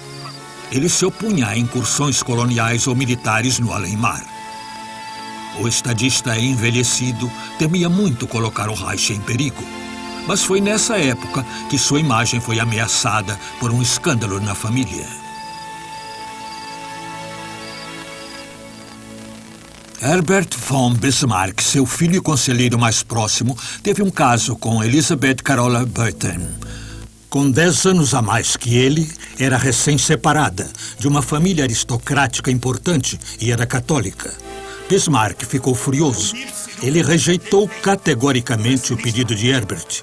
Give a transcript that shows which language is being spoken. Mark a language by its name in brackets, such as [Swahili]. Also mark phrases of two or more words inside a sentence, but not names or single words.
[Portuguese] Ele se opunha a incursões coloniais ou militares no além-mar. O estadista envelhecido temia muito colocar o Reich em perigo. Mas foi nessa época que sua imagem foi ameaçada por um escândalo na família. Herbert von Bismarck, seu filho e conselheiro mais próximo, teve um caso com Elisabeth Carola Beutten. Com 10 anos a mais que ele, era recém-separada, de uma família aristocrática importante e era católica. Bismarck ficou furioso. Ele rejeitou categoricamente o pedido de Herbert.